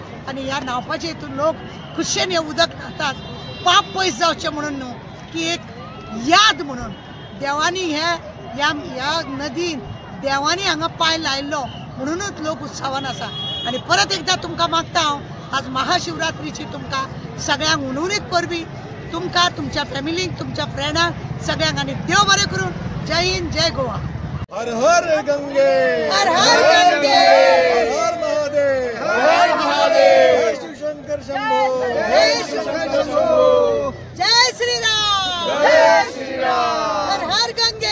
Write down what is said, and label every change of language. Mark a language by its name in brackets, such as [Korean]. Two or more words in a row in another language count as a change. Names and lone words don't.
[Konkani] आणि ह्या न्हांवपाचे हितून लोक खुशेन हें उदक न्हातात, पाप पयस जावचें म्हणून न्हू, की एक याद म्हणून देवानी ह्या नदीन देवानी हांगा पांय लायल्लो म्हणूनच लोक उत्सवान आसा। आणि परत एकदा तुमकां मागता हांव, आज महाशिवरात्रीची तुमकां सगळ्यांक उनुनीत परबी, तुमकां तुमच्या फॅमिलीक तुमच्या फ्रेंडांक सगळ्यांक। आणि देव बरें करून। जय हिंद, जय गोवा। [Hindi] हर हर गंगे, हर हर गंगे, हर हर महादेव, हर हर महादेव। जय शिवशंकर शंभो, जय शिवशंकर शंभो। जय श्री राम, जय श्री राम। हर हर गंगे,